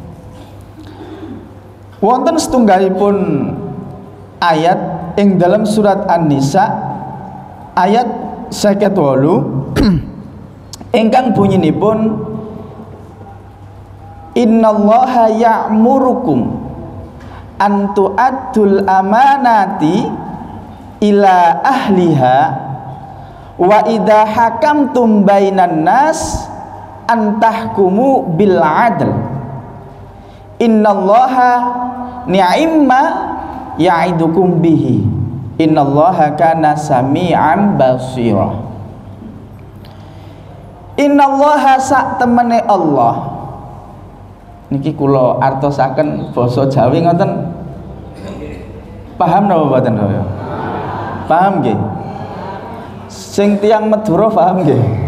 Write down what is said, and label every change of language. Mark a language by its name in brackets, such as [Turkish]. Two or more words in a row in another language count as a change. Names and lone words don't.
[Javanese] Wonten setunggalipun ayat ing dalam surat An-Nisa ayat [Arabic] 58 [Javanese] ingkang bunyinipun [Arabic] إن الله يأمركم أن تؤدوا الأمانات إلى أهلها وإذا حكمتم بين الناس أن تحكموا بالعدل إن الله نعما يعظكم به إن الله كان سميعا بصيرا. [Javanese] Innallaha sak temene Allah niki kula artosaken basa Jawi ngoten, paham napa mboten? Paham nggih? Sing tiyang Madura paham nggih?